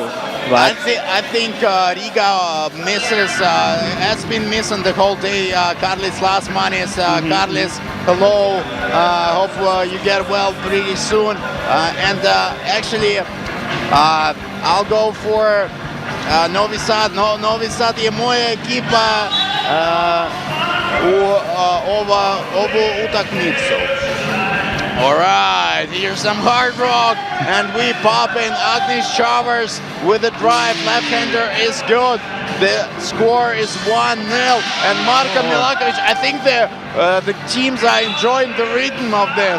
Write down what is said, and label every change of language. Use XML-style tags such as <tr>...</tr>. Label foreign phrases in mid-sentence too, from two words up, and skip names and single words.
<en>I think Riga misses, has been missing the whole day. Karlis Lasmanis, Karlis, hello. Hope you get well pretty soon. And actually, I'll go for Novi Sad.</en> <sr>Novi Sad je moja ekipa u ovu utakmicu.</sr> <en>All right, here's some hard rock, and we pop in Agnes Chavers with a drive. Left-hander is good. The score is 1-0, and Marko Milakovic, I think the teams are enjoying the rhythm of this.</en>